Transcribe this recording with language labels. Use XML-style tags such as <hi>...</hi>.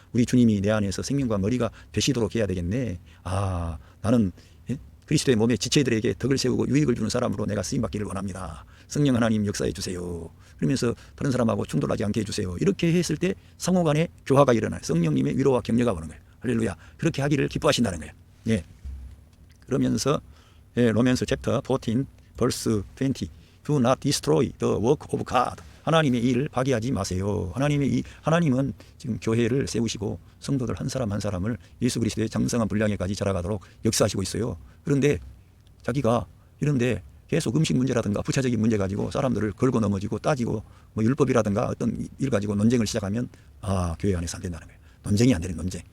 <ko>우리 주님이 내 안에서 생명과 머리가 되시도록 해야 되겠네. 나는 그리스도의 몸의 지체들에게 덕을 세우고 유익을 주는 사람으로 내가 쓰임받기를 원합니다. 성령 하나님 역사해 주세요. 그러면서 다른 사람하고 충돌하지 않게 해주세요. 이렇게 했을 때 상호 간에 교화가 일어나요. 성령님의 위로와 격려가 오는 거예요. 할렐루야. 그렇게 하기를 기뻐하신다는 거예요.</ko> <en>그러면서 로맨스 챕터 14 verse 20 Do not destroy the work of God</en> <ko>하나님의 일을 파괴하지 마세요. 하나님은 지금 교회를 세우시고 성도들 한 사람 한 사람을 예수 그리스도의 장성한 분량에까지 자라가도록 역사하시고 있어요. 그런데 자기가 이런데 계속 음식 문제라든가 부차적인 문제 가지고 사람들을 걸고 넘어지고 따지고 율법이라든가 어떤 일 가지고 논쟁을 시작하면 교회 안에서 안 된다는 거예요. 논쟁이 안 되는 논쟁.</ko>